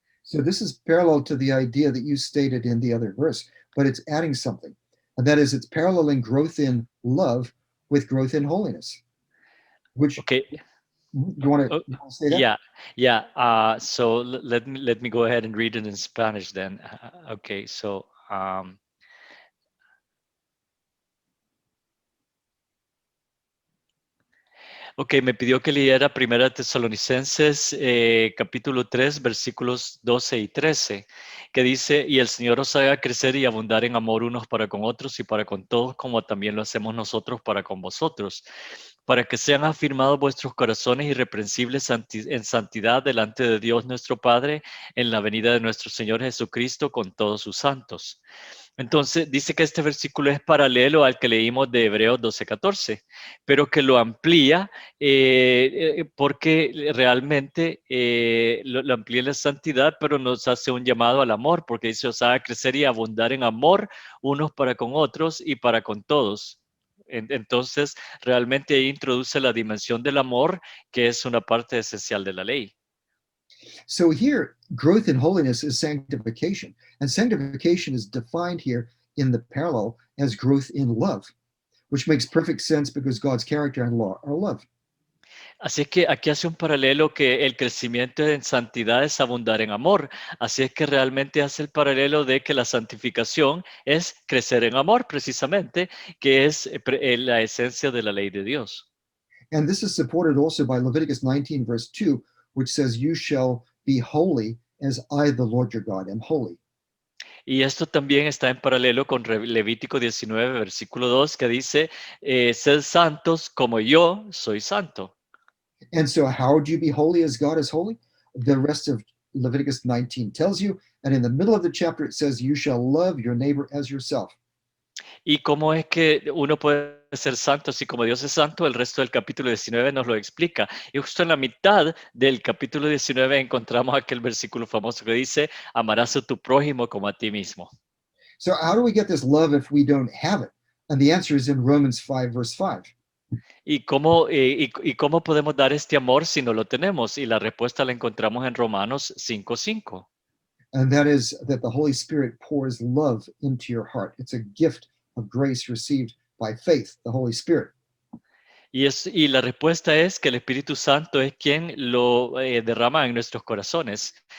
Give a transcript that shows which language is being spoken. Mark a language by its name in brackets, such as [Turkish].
[English] So this is parallel to the idea that you stated in the other verse, but it's adding something. And that is, it's paralleling growth in love with growth in holiness. Which Okay, you want uh, to say that? yeah, yeah. So let me go ahead and read it in Spanish then. [Spanish] Okay, so ok, me pidió que leyera Primera Tesalonicenses capítulo 3, versículos 12 y 13, que dice, "Y el Señor os haga crecer y abundar en amor unos para con otros y para con todos, como también lo hacemos nosotros para con vosotros, para que sean afirmados vuestros corazones irreprensibles en santidad delante de Dios nuestro Padre, en la venida de nuestro Señor Jesucristo con todos sus santos." Entonces, dice que este versículo es paralelo al que leímos de Hebreos 12:14, pero que lo amplía porque realmente lo amplía en la santidad, pero nos hace un llamado al amor, porque dice, os haga crecer y abundar en amor unos para con otros y para con todos. Entonces, realmente ahí introduce la dimensión del amor, que es una parte esencial de la ley. [English] So here, growth in holiness is sanctification. And sanctification is defined here in the parallel as growth in love, which makes perfect sense because God's character and law are love. [Spanish] Así es que aquí hace un paralelo que el crecimiento en santidad es abundar en amor. Así es que realmente hace el paralelo de que la santificación es crecer en amor, precisamente, que es la esencia de la ley de Dios. [English] And this is supported also by Leviticus 19, verse 2, which says, "You shall be holy as I, the Lord your God, am holy." [Spanish] Y esto también está en paralelo con Levítico 19, versículo 2, que dice, sed santos como yo soy santo. [English] And so, how would you be holy as God is holy? The rest of Leviticus 19 tells you. And in the middle of the chapter, it says, "You shall love your neighbor as yourself." [Spanish] ¿Y cómo es que uno puede ser santo si como Dios es santo? El resto del capítulo 19 nos lo explica. Y justo en la mitad del capítulo 19 encontramos aquel versículo famoso que dice, amarás a tu prójimo como a ti mismo. [English] So, how do we get this love if we don't have it? And the answer is in Romans 5, verse 5. [Spanish] ¿Y cómo podemos dar este amor si no lo tenemos? Y la respuesta la encontramos en Romanos 5:5. [English] And that is that the Holy Spirit pours love into your heart. It's a gift of grace received by faith, the Holy Spirit. [Spanish] Y la respuesta es que el Espíritu Santo es quien lo derrama en nuestros corazones.